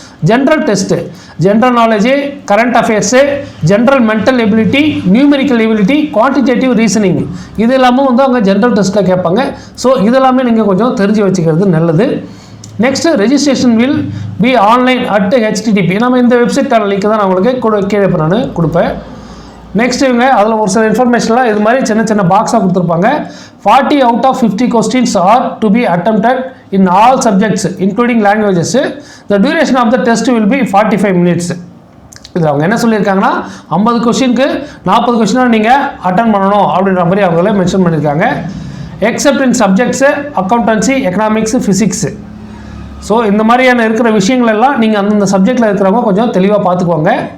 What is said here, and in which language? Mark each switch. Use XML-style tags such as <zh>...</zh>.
<en>general test, general knowledge, current affairs, general mental ability, numerical ability, quantitative reasoning,</en> <ta>இது எல்லாமே வந்து அவங்க general டெஸ்ட்டில் கேட்பாங்க. ஸோ இதெல்லாமே நீங்கள் கொஞ்சம் தெரிஞ்சு வச்சுக்கிறது நல்லது.</ta> <en>Next registration will be online at HTTP.</en> <ta>நம்ம இந்த வெப்சைட் லிங்க் தான் நான் உங்களுக்கு கீழே இப்போ நான் கொடுப்பேன். நெக்ஸ்ட் இவங்க அதில் ஒரு சில இன்ஃபர்மேஷன்லாம் இது மாதிரி சின்ன பாக்ஸாக கொடுத்துருப்பாங்க.</ta> <en>40 out of 50 questions are to be attempted in all subjects including languages. The duration of the test will be 45 minutes.</en> <ta>இதில் அவங்க என்ன சொல்லியிருக்காங்கன்னா 50 கொஸ்டினுக்கு 40 கொஸ்டினாக நீங்கள் அட்டன் பண்ணணும் அப்படின்ற மாதிரி அவங்களே மென்ஷன் பண்ணியிருக்காங்க.</ta> <en>Except in subjects accountancy, economics, physics.</en> <ta>So இந்த மாதிரியான இருக்கிற விஷயங்கள் எல்லாம் நீங்கள் அந்தந்த சப்ஜெக்டில் இருக்கிறவங்க கொஞ்சம் தெளிவாக பார்த்துக்குவாங்க.</ta>